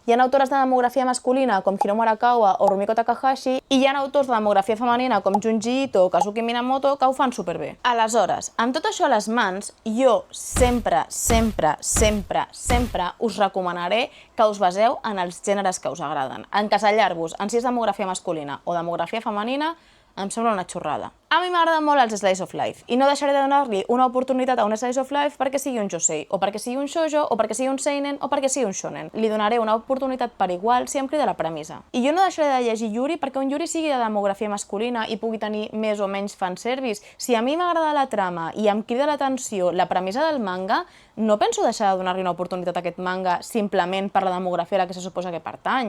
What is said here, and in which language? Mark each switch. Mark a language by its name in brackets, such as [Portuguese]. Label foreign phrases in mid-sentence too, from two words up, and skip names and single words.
[Catalan] Hi ha autores de demografia masculina com Hiromu Arakawa o Rumiko Takahashi i hi ha autors de demografia femenina com Junji Ito o Kazuki Minamoto que ho fan superbé. Aleshores, amb tot això a les mans, jo sempre us recomanaré que us baseu en els gèneres que us agraden. Encasellar-vos en si és demografia masculina o demografia femenina em sembla una xorrada. A mi m'agraden molt els [English] slice of life [Catalan] i no deixaré de donar-li una oportunitat a un [English] slice of life [Catalan] perquè sigui un josei, o perquè sigui un shoujo, o perquè sigui un seinen, o perquè sigui un shonen. Li donaré una oportunitat per igual si em crida la premissa. I jo no deixaré de llegir Yuri perquè un Yuri sigui de demografia masculina i pugui tenir més o menys fanservice. Si a mi m'agrada la trama i em crida l'atenció la premissa del manga, no penso deixar de donar-li una oportunitat a aquest manga simplement per la demografia a la que se suposa que pertany.